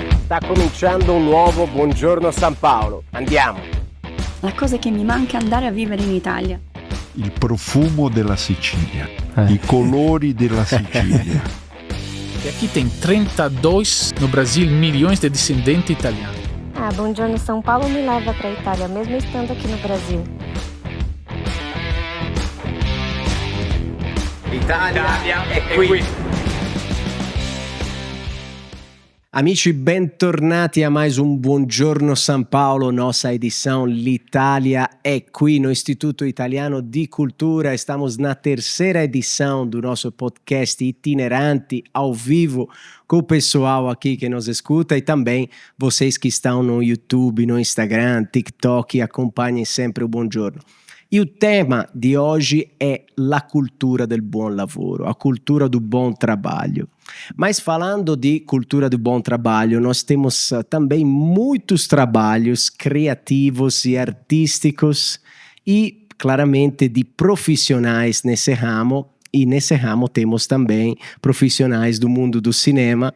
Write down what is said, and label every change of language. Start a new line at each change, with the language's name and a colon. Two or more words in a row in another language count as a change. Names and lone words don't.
Italian: Sta cominciando un nuovo Buongiorno San Paolo. Andiamo! La cosa che mi manca è andare a vivere in Italia. Il profumo della Sicilia, i colori della Sicilia.
Portuguese: E aqui tem 32 no Brasil milhões de descendentes italianos. Buongiorno São Paulo me leva para a Itália, mesmo estando aqui no Brasil.
Italian: Italia è qui! Amici, bentornati a
Portuguese: mais um
Italian: Buongiorno San Paolo,
Portuguese: nossa edição L'Italia é qui, no Instituto Italiano di Cultura. Estamos na terceira edição do nosso podcast itinerante, ao vivo, com o pessoal aqui que nos escuta e também vocês que estão no YouTube, no Instagram, TikTok e acompanhem sempre o Buongiorno. E o tema de hoje é
Italian: la cultura del buon lavoro,
Portuguese: a cultura do bom trabalho. Mas falando de cultura do bom trabalho, nós temos também muitos trabalhos criativos e artísticos e, claramente, de profissionais nesse ramo. E nesse ramo temos também profissionais do mundo do cinema.